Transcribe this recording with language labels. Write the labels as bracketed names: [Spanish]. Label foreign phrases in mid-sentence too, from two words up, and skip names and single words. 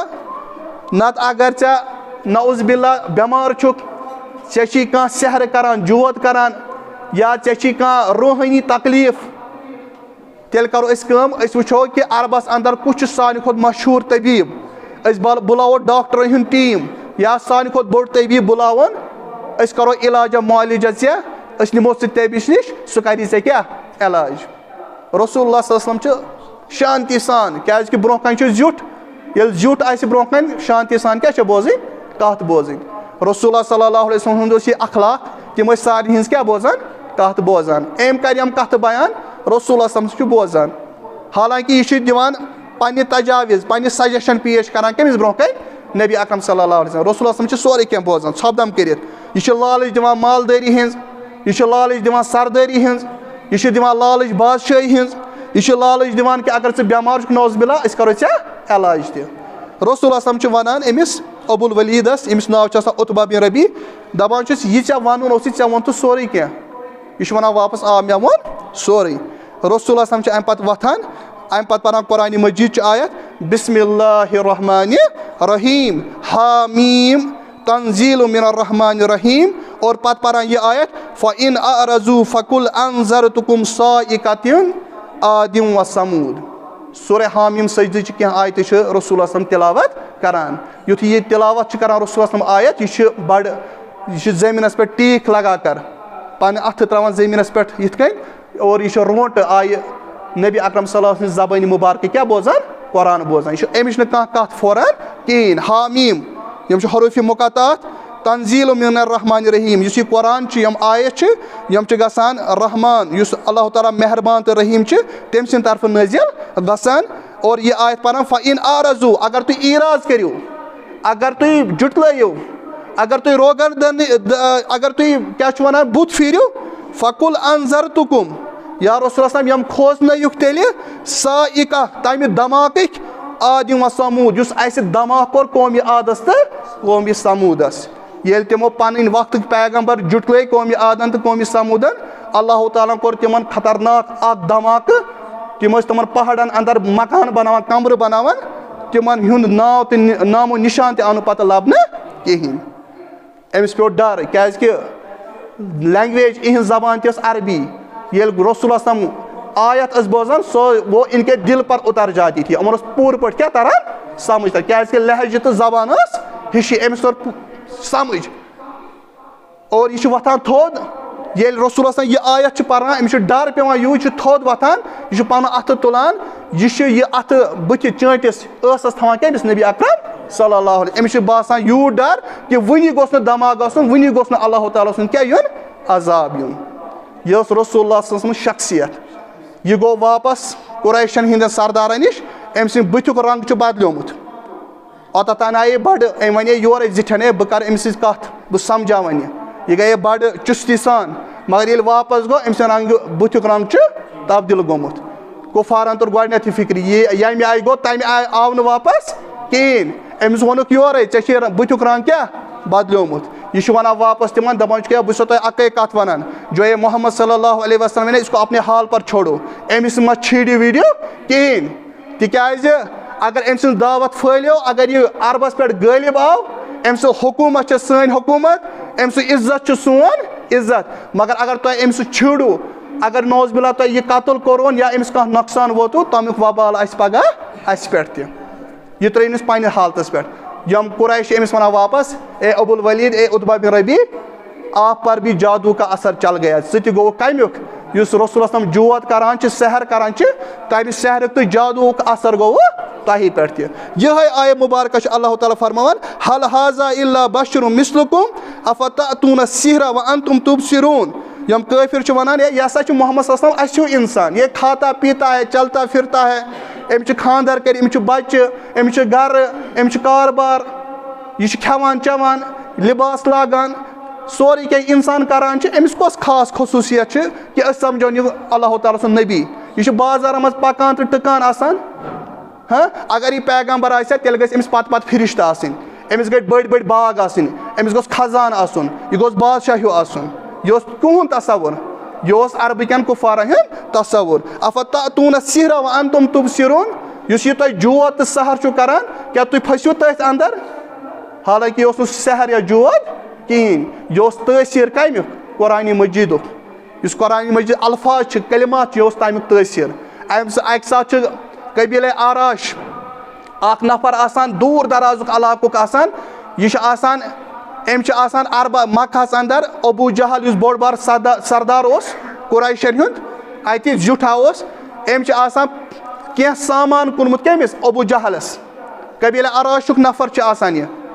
[Kashmiri] نتہٕ اگر ژےٚ [Arabic] نعوذ باللہ [Kashmiri] بٮ۪مار چھُکھ, ژےٚ چھی کانٛہہ سحر کران, جود کران, یا ژےٚ چھی کانٛہہ روحٲنی تکلیٖف, تیٚلہِ کرو أسۍ کٲم, أسۍ وٕچھو کہِ عربس اندر کُس چھُ سانہِ کھۄتہٕ مشہوٗر طبیٖب, أسۍ بُلاوو ڈاکٹرن ہُنٛد ٹیٖم یا سانہِ کھۄتہٕ بوٚڑ طبیٖب بُلاوون, أسۍ کرو علاجا معالجا ژےٚ, أسۍ نِمو ژٕ طبیٖبس نِش, سُہ کری ژےٚ کیٛاہ علاج. رسول اللہ صلی اللہ علیہ وسلم چھِ شانتی سان, کیٛازِ کہِ برونٛہہ کنہِ چھُ زیُٹھ, ییٚلہِ زیُٹھ آسہِ برونٛہہ کنہِ شانتی سان کیٛاہ چھےٚ بوزٕنۍ, کتھ بوزٕنۍ. رسول اللہ صلی اللہ علیہ وسلم ہُنٛد اوس یہِ اخلاق, تِم ٲسۍ سارنٕے ہِنٛز کیٛاہ بوزان, کتھ بوزان. أمۍ کرِ یِم کتھٕ بیان, رسول اللہ صلی اللہ علیہ وسلم چھُ بوزان. حالانکہِ یہِ چھُ دِوان پننہِ تجاویز, پننہِ سجشن پیش کران کٔمِس برونٛہہ کنہِ, نبی اکرم صلی اللہ علیہ وسلم. رسول اللہ صلی اللہ علیہ وسلم چھُ سورُے کینٛہہ بوزان ژھۄپہٕ کٔرِتھ. یہِ چھُ لالٕچ دِوان مالدٲری ہِنٛز, یہِ چھُ لالٕچ دِوان سردٲری ہِنٛز, یہِ چھُ دِوان لالٕچ بادشٲہی ہِنٛز, یہِ چھُ لالٕچ دِوان کہِ اگر ژٕ بٮ۪مار چھُکھ [Arabic] نعوذ باللہ [Kashmiri] أسۍ کرو ژےٚ علاج تہِ. رسول اللہ صلی اللہ علیہ وسلم چھُ ونان أمِس ابوالولیٖدس, أمِس ناو چھُ آسان عتبہ بن ربیع, دپان چھُس یہِ ژےٚ ونُن اوسُے ژےٚ ووٚنتھٕ سورُے کینٛہہ. یہِ چھُ ونان واپس آ مےٚ ووٚن سورُے. رسول اللہ صلی اللہ علیہ وسلم چھُ امہِ پتہٕ وۄتھان, امہِ پتہٕ پران قرآنِ مجیٖد چہِ آیت [Arabic] بسم اللہ الرحمٰنِ الرحیٖم حامیٖم تنزیٖل من الرحمٰنِ الرحیٖم, [Kashmiri] اور پتہٕ پران یہِ آیت [Arabic] فإن أعرضوا فقل أنذرتكم صاعقة عاد وثمود. [Kashmiri] سورہ حامیٖم سجدٕچہِ کینٛہہ آیتہٕ چھِ رسول اللہ صلی اللہ علیہ وسلم تلاوت کران. یُتھُے یہِ تلاوت چھِ کران رسول اللہ صلی اللہ علیہ وسلم آیت, یہِ چھُ بڑٕ, یہِ چھُ زٔمیٖنس پٮ۪ٹھ ٹیٖک [Urdu] لگا کر, [Kashmiri] پنٕنہِ اَتھٕ تراوان زٔمیٖنس پٮ۪ٹھ یِتھ کٔنۍ, اور یہِ چھُ رونٛٹہٕ آیہِ نبی اکرم صلی اللہ علیہ وسلم زبانہِ مُبارکہٕ کیٛاہ بوزان, قرآن بوزان. یہِ چھُ أمِس چھُنہٕ کانٛہہ کتھ پھوران کِہیٖنۍ. حامیٖم یِم چھِ حروفِ مقطعات, [Arabic] تنزیٖل من الرحمٰنِ الرحیٖم, [Kashmiri] یُس یہِ قرآن چھُ, یِم آیت چھِ یِم چھِ گژھان رحمان, یُس اللہ تعالیٰ مہربان تہٕ رحیٖم چھِ, تٔمۍ سٕنٛدِ طرفہٕ نٲزِل گژھان. اور یہِ آیت پران [Arabic] فإن أعرضوا, [Kashmiri] اگر تُہۍ ایٖراض کٔرِو, اگر تُہۍ جُٹلٲیِو, اگر تُہۍ روگردن, اگر تُہۍ کیٛاہ چھِ ونان بُتھ پھیٖرِو, [Arabic] فقل أنذرتكم, [Kashmiri] یا رسول اللہ صلی اللہ علیہ وسلم یِم کھوژنٲیِکھ تیٚلہِ صاعقة تمہِ دھماکٕکۍ عاد وثمود, یُس اَسہِ دھماکہٕ کوٚر قومہِ عادس تہٕ قومہِ سموٗدس. ییٚلہِ تِمو پنٕنۍ وقتٕکۍ پیغمبر جُٹلٲے قومہِ عادن تہٕ قومہِ سموٗدن, اللہ تعالیٰ ہن کوٚر تِمن خطرناک اکھ دھماکہٕ. تِم ٲسۍ تِمن پہاڑن اندر مکان بناوان, کمرٕ بناوان, تِمن ہُنٛد ناو تہٕ نامو نِشان تہِ آو نہٕ پتہٕ لبنہٕ کِہیٖنۍ. أمِس پیوٚو ڈر, کیٛازِ کہِ لینگویج اِہِنٛز زبان تہِ ٲس عربی. ییٚلہِ رسول اللہ صلی اللہ علیہ وسلم آیت ٲس بوزان, سۄ [Urdu] وہ ان کے دل پر اتر جاتی تھی, [Kashmiri] یِمن اوس پوٗرٕ پٲٹھۍ کیٛاہ تران سمجھ تر, کیٛازِ کہِ لہجہٕ تہٕ زبان ٲس ہِشی, أمِس توٚر سمجھ. اور یہِ چھُ وۄتھان تھوٚد, ییٚلہِ رسول اللہ صلی اللہ علیہ وسلم یہِ آیت چھُ پران, أمِس چھُ ڈر پیوان یوٗت, یہِ چھُ تھوٚد وۄتھان, یہِ چھُ پنُن اَتھٕ تُلان, یہِ چھُ یہِ اَتھٕ بٕتھِ چٲنٛٹِس ٲسس تھاوان کٔمِس, نبی اکرم صلی اللہ علیہ وسلم. أمِس چھُ باسان یوٗت ڈر کہِ وُنی گوٚژھ نہٕ دھماکہٕ گژھُن, وُنی گوٚژھ نہٕ اللہ تعالیٰ سُنٛد کیٛاہ یُن, عذاب یُن. یہِ ٲس رسول اللہ صلی اللہ علیہ وسلم شخصیت. یہِ گوٚو واپس قُریشن ہٕنٛدٮ۪ن سردارن نِش, أمۍ سٕنٛدِ بٕتھیُک رنٛگ چھُ بدلیومُت. اوٚتتھ تانۍ آیے بڑٕ, أمۍ ونے یورے زِٹھٮ۪ن, ہے بہٕ کرٕ أمِس سۭتۍ کتھ, بہٕ سمجاوَن یہِ گٔیے بڑٕ چُستی سان. مگر ییٚلہِ واپس گوٚو, أمۍ سٕنٛدِ رنٛگہٕ بٕتھیُک رنٛگ چھُ تبدیل گوٚمُت. کُفارن توٚر گۄڈٕنیتھٕے فِکرِ, ییٚمہِ آیہِ گوٚو تمہِ آیہِ آو نہٕ واپس کِہیٖنۍ. أمِس ووٚنُکھ یورے, ژےٚ چھُے بٕتھیُک رنٛگ کیٛاہ بدلیومُت. یہِ چھُ ونان واپس تِمن, دپان چھُ کیٛاہ بہٕ چھُسو تۄہہِ اکٲے کتھ ونان, [Urdu] جو یہ محمد صلی اللہ علیہ وسلم نے اس کو اپنے حال پر چھوڑو. [Kashmiri] أمِس مہ چھیٖڈِو ویٖڈیو کِہیٖنۍ, تِکیٛازِ اگر أمۍ سٕنٛز دعوت پھٲلیو, اگر یہِ عربس پٮ۪ٹھ غٲلب آو, أمۍ سٕنٛز حکوٗمت چھِ سٲنۍ حکوٗمت, أمۍ سُنٛد عزت چھُ سون عزت. مگر اگر تۄہہِ أمۍ سۭتۍ چھیٖڈو, اگر [Arabic] نعوذ باللہ [Kashmiri] تۄہہِ یہِ قتل کوٚرون یا أمِس کانٛہہ نۄقصان ووتوٕ, تمیُک وبال آسہِ پگاہ اَسہِ پٮ۪ٹھ تہِ. یہِ ترٛٲیِنَس پننہِ حالتس پٮ۪ٹھ. یِم قُریش چھِ أمِس ونان واپس, اے ابوالولیٖد, [Urdu] اے عتبہ بن ربیع, آپ پر بھی جادو کا اثر چل گیا. [Kashmiri] ژٕ تہِ گوٚوُکھ کمیُک, یُس رسول اللہ صلی اللہ علیہ وسلم جود کران چھِ, سحر کران چھِ, تمہِ سحرُک تہٕ جادوُک اثر گوٚوُ تۄہہِ پٮ۪ٹھ تہِ. یِہے آیہِ مُبارکہ چھِ اللہ تعالیٰ فرماوان [Arabic] حل حاذا الا بشر مثلکم افتأتون السحر وانتم تبصرون. [Kashmiri] یِم کٲفِر چھِ وَنان ہے یہِ ہسا چھُ محمد صلی اللہ علیہ وسلم اَسہِ چھُ اِنسان [Urdu] یہ کھاتا پیتا ہے چلتا پھرتا ہے [Kashmiri] أمِس چھِ خانٛدر کٔرِتھ أمِس چھُ بچہِ أمِس چھُ گرٕ أمِس چھُ کاربار یہِ چھُ کھٮ۪وان چٮ۪وان لِباس لاگان سورُے کینٛہہ اِنسان کران چھِ أمِس کۄس خاص خصوٗصیت چھِ کہِ أسۍ سمجھون یہِ اللہ تعالیٰ سُنٛد نبی یہِ چھُ بازارن منٛز پکان تہٕ ٹٕکان آسان اگر یہِ پیغمبر آسہِ ہا تیٚلہِ گژھِ أمِس پتہٕ پتہٕ فرشتہٕ آسٕنۍ أمِس گٔژھۍ بٔڑۍ بٔڑۍ باغ آسٕنۍ أمِس گوٚژھ خزان آسُن یہِ گوٚژھ بادشاہ ہیوٗ آسُن یہِ اوس تُہُنٛد تصوُر یہِ اوس عربہٕ کٮ۪ن کُفارن ہُنٛد تصوُر [Arabic] افتأتون السحر وانتم تبصرون. [Kashmiri] یُس یہِ تۄہہِ جوت تہٕ سحر چھُو کران کیٛاہ تُہۍ پھٔسِو تٔتھۍ اندر حالانکہِ یہِ اوس نہٕ سحر یا جوت کِہیٖنۍ یہِ اوس تٲثیٖر کمیُک قرآنِ مجیٖدُک یُس قرآنِ مجیٖد الفاظ چھِ کلمات چھِ یہِ اوس تمیُک تٲثیٖر. اکہِ ساتہٕ چھُ قبیٖلے آراش اکھ نفر آسان دوٗر درازُک علاقُک آسان یہِ چھُ آسان أمۍ چھِ آسان عربہ مکہس اندر ابوٗ جہل یُس بوٚڑ بار سردار اوس قُریشن ہُنٛد اتہِ زیُٹھا اوس أمۍ چھِ آسان کینٛہہ سامان کُنمُت کٔمِس ابوٗ جہلس قبیٖلے آراشُک نفر چھُ آسان یہِ